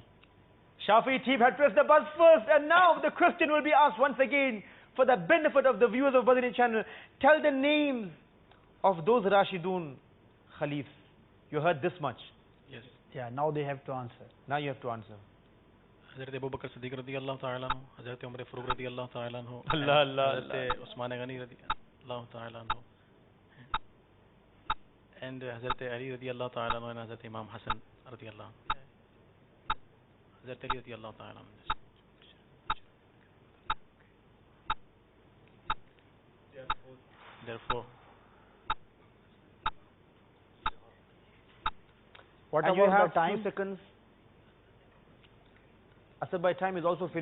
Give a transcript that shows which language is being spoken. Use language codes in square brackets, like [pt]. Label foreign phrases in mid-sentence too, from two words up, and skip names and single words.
[en] Shafi team had pressed the buzz first, and now the question will be asked once again for the benefit of the viewers of Madani channel. Tell the names of those Rashidun Khalifs. You heard this much. Yes. Yeah, now they have to answer. Now you have to answer. [ar] حضرت أبو بكر صديق رضي الله تعالى عنه، حضرت عمر فاروق رضي الله تعالى عنه, الله الله حضرت عثمان غني رضي الله تعالى عنه, and حضرت علي رضي الله تعالى عنه, and حضرت إمام حسن رضي الله، حضرت علي رضي الله تعالى عنه. [en] Therefore, What and about you have the time? 2 seconds. Asad bhai, time is also finished.